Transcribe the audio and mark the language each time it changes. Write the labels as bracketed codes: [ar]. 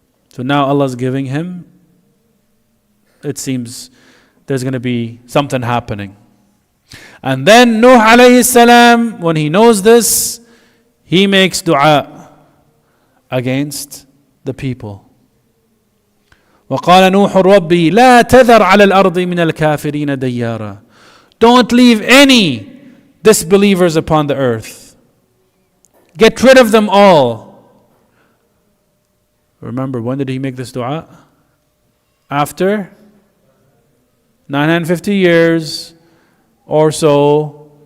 [en] So now Allah's giving him, it seems there's going to be something happening. And then Nuh alayhi salam, when he knows this, he makes dua against the people. [ar] وقال نوح ربي لا تذر على الأرض من الكافرين ديارا. [en] Don't leave any disbelievers upon the earth. Get rid of them all. Remember, when did he make this dua? After 950 years or so.